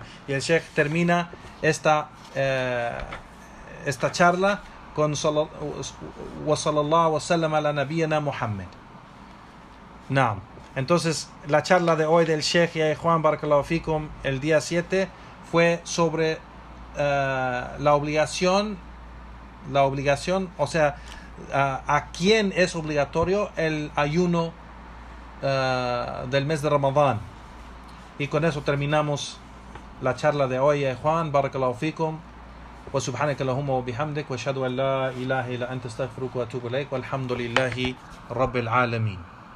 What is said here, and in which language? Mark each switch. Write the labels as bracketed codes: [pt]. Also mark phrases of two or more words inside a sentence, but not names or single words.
[es] Y el Sheikh termina esta charla con [ar] وصلى الله وسلم على نبينا محمد. [es] Naam. Entonces, la charla de hoy del Sheikh Yahya Juan [ar] بارك الله فيكم [es] el día 7 fue sobre la obligación, o sea, a quién es obligatorio el ayuno del mes de Ramadán. Y con eso terminamos la charla de hoy, Juan [ar] بارك الله فيكم. وسبحانك اللهم وبحمدك واشهد ان لا اله الا انت استغفرك واتوب اليك والحمد لله رب العالمين.